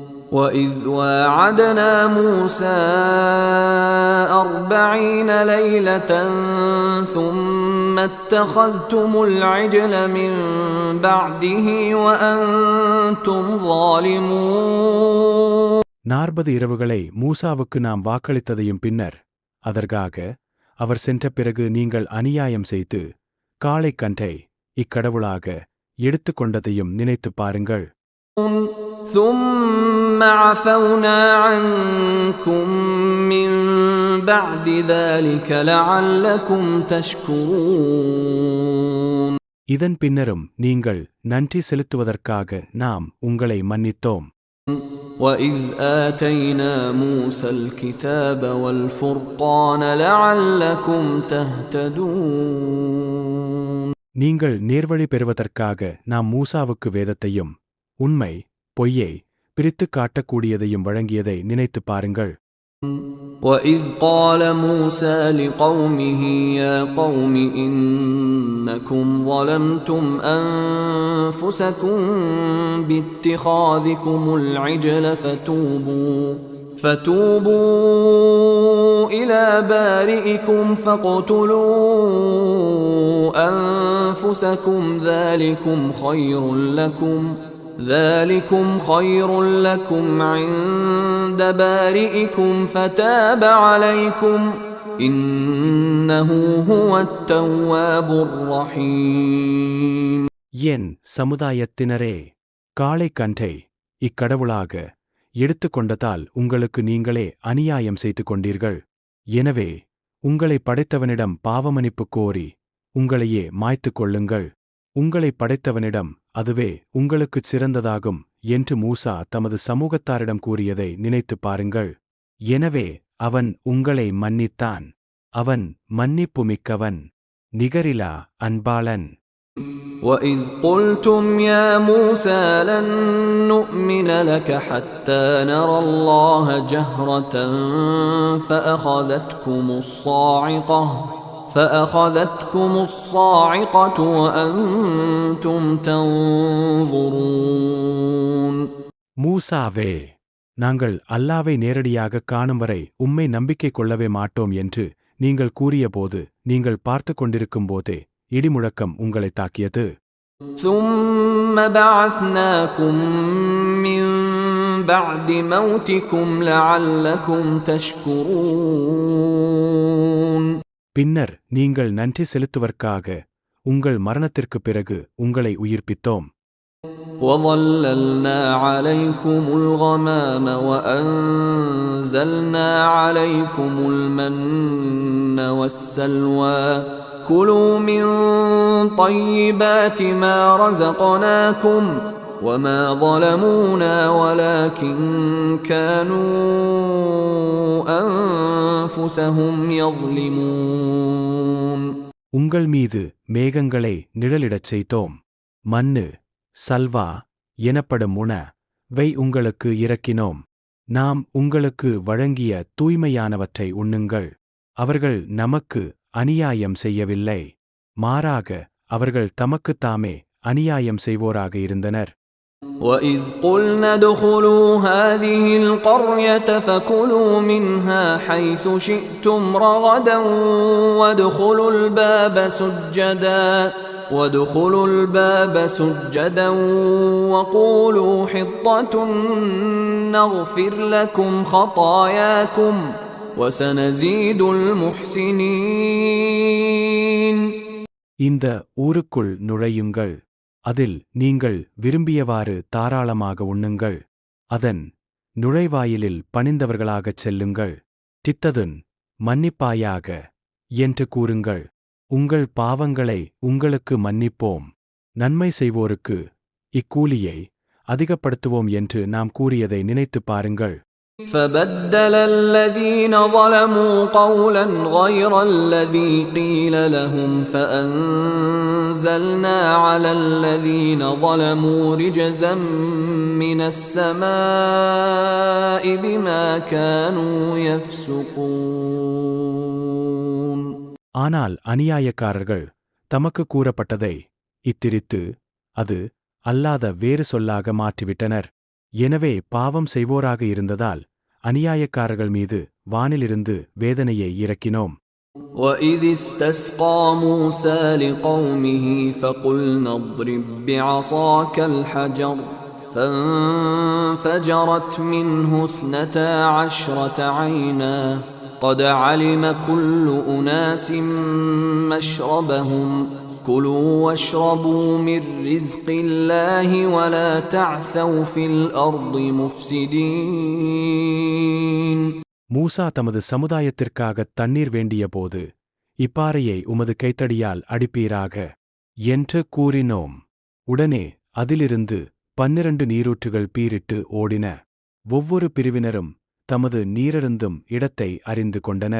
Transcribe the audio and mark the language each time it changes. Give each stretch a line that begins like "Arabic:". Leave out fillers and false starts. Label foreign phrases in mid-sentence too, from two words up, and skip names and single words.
Arabic: وَإِذْ وَاعَدْنَا مُوسَى 40 لَيْلَةً ثُمَّ اتَّخَذْتُمُ الْعِجْلَ مِنْ بَعْدِهِ وَأَنْتُمْ ظَالِمُونَ
Tamil: 40 இரவுகளை மூசாவுக்கு நாம் வாக்களித்ததையும் பின்னர் அதற்காக அவர் சென்ற பிறகு நீங்கள் அநியாயம் செய்து காளைக்கன்றை இக்கடவுளாக எடுத்துக்கொண்டதையும் நினைத்துப் பாருங்கள்.
Arabic: ثُمَّ عَفَوْنَا عَنْكُمْ مِنْ بَعْدِ ذَلِكَ لَعَلَّكُمْ تَشْكُرُونَ
Tamil: இதன் பின்னரும் நீங்கள் நன்றி செலுத்துவதற்காக நாம் உங்களை மன்னித்தோம்.
Arabic: وَإِذْ آتَيْنَا مُوسَى الْكِتَابَ وَالْفُرْقَانَ لَعَلَّكُمْ تَهْتَدُونَ
Tamil: நீங்கள் நேர்வழி பெறுவதற்காக நாம் மூசாவுக்கு வேதத்தையும் உண்மை பொய்யை பிரித்துக் காட்டக்கூடியதையும் வழங்கியதை நினைத்துப் பாருங்கள்.
Arabic: وَإِذْ قَالَ مُوسَى لِقَوْمِهِ يَا قَوْمِ إِنَّكُمْ ظَلَمْتُمْ أَنفُسَكُمْ بِاتِّخَاذِكُمُ الْعِجْلَ فَتُوبُوا إِلَى بَارِئِكُمْ فَاقْتُلُوا أَنفُسَكُمْ ذَلِكُمْ خَيْرٌ لَكُمْ عِندَ بَارِئِكُمْ فَتَابَ عَلَيْكُمْ إِنَّهُ هُوَ التَّوَّابُ الرَّحِيمُ
Tamil: என் சமுதாயத்தினரே, காளைக்கன்றை இக்கடவுளாக எடுத்துக்கொண்டதால் உங்களுக்கு நீங்களே அநியாயம் செய்து கொண்டீர்கள். எனவே உங்களை படைத்தவனிடம் பாவமன்னிப்பு கோரி உங்களையே மாய்த்துக் கொள்ளுங்கள். உங்களை படைத்தவனிடம் அதுவே உங்களுக்குச் சிறந்ததாகும் என்று மூசா தமது சமூகத்தாரிடம் கூறியதை நினைத்துப் பாருங்கள். எனவே அவன் உங்களை மன்னித்தான். அவன் மன்னிப்புமிக்கவன், நிகரிலா அன்பாளன்.
Arabic: وَإِذْ قُلْتُمْ يَا مُوسَى لَن نُّؤْمِنَ لَكَ حَتَّى نَرَى اللَّهَ جَهْرَةً فَأَخَذَتْكُمُ الصَّاعِقَةُ وَأَنْتُمْ تَنْظُرُونَ
Tamil: மூசாவே, நாங்கள் அல்லாவை நேரடியாகக் காணும் வரை உம்மை நம்பிக்கை கொள்ளவே மாட்டோம் என்று நீங்கள் கூறியபோது நீங்கள் பார்த்து கொண்டிருக்கும் போதே இடிமுழக்கம் உங்களைத் தாக்கியது.
Arabic: ثُمَّ بَعَثْنَاكُمْ مِنْ بَعْدِ مَوْتِكُمْ لَعَلَّكُمْ تَشْكُرُونَ
Tamil: பின்னர் நீங்கள் நன்றி செலுத்துவதற்காக உங்கள் மரணத்திற்குப் பிறகு உங்களை உயிர்ப்பித்தோம்.
Arabic: وَظَلَّلْنَا عَلَيْكُمُ الْغَمَامَ وَأَنزَلْنَا عَلَيْكُمُ الْمَنَّ وَالسَّلْوَىٰ كُلُوا مِن طَيِّبَاتِ مَا رَزَقْنَاكُمْ وَمَا ظَلَمُونَا وَلَكِن كَانُوا أَنفُسَهُمْ يَظْلِمُونَ
Tamil: உங்கள் மீது மேகங்களை நிழலிடச் செய்தோம். மண்ணு, சல்வா எனப்படும் உணவை உங்களுக்கு இறக்கினோம். நாம் உங்களுக்கு வழங்கிய தூய்மையானவற்றை உண்ணுங்கள். அவர்கள் நமக்கு அநியாயம் செய்யவில்லை, மாறாக அவர்கள் தமக்குத்தாமே அநியாயம் செய்வோராக இருந்தனர்.
Arabic: وَإِذْ قُلْنَا ادْخُلُوا هَٰذِهِ الْقَرْيَةَ فَكُلُوا مِنْهَا حَيْثُ شِئْتُمْ رَغَدًا وَادْخُلُوا الْبَابَ سُجَّدًا وَقُولُوا حِطَّةٌ نَّغْفِرْ لَكُمْ خَطَايَاكُمْ وَسَنَزِيدُ الْمُحْسِنِينَ
Tamil: இந்த ஊருக்குள் நுழையுங்கள். அதில் நீங்கள் விரும்பியவாறு தாராளமாக உண்ணுங்கள். அதன் நுழைவாயிலில் பணிந்தவர்களாகச் செல்லுங்கள். தித்ததுன் மன்னிப்பாயாக என்று கூறுங்கள். உங்கள் பாவங்களை உங்களுக்கு மன்னிப்போம். நன்மை செய்வோருக்கு இக்கூலியை அதிகப்படுத்துவோம் என்று நாம் கூறியதை நினைத்துப் பாருங்கள்.
Arabic: فَبَدَّلَ الَّذِينَ ظَلَمُوا قَوْلًا غَيْرَ الَّذِي قِيلَ لَهُمْ فَأَنزَلْنَا عَلَى الَّذِينَ ظَلَمُوا رِجْزًا مِّنَ السَّمَاءِ بِمَا كَانُوا يَفْسُقُونَ
Tamil: ஆனால் அநியாயக்காரர்கள் தமக்கு கூறப்பட்டதை இத்திரித்து அது அல்லாத வேறு சொல்லாக மாற்றிவிட்டனர். எனவே பாவம் செய்வோராக இருந்ததால் அநியாயக்காரர்கள் மீது வானிலிருந்து வேதனையை இறக்கினோம்.
Arabic: وَإِذِ اسْتَسْقَىٰ مُوسَىٰ لِقَوْمِهِ فَقُلْنَا اضْرِب بِّعَصَاكَ الْحَجَرَ فَانفَجَرَتْ مِنْهُ 12 عَيْنًا قَدْ عَلِمَ كُلُّ أُنَاسٍ مَّشْرَبَهُمْ كُلُوا وَاشْرَبُوا مِن رِّزْقِ اللَّهِ وَلَا تَعْثَوْا فِي الْأَرْضِ مُفْسِدِينَ.
Tamil: மூசா தமது சமுதாயத்திற்காகத் தண்ணீர் வேண்டியபோது, இப்பாறையை உமது கைத்தடியால் அடிப்பீராக என்று கூறினோம். உடனே அதிலிருந்து 12 நீரூற்றுகள் பீரிட்டு ஓடின. ஒவ்வொரு பிரிவினரும் தமது நீரருந்தும் இடத்தை அறிந்து கொண்டனர்.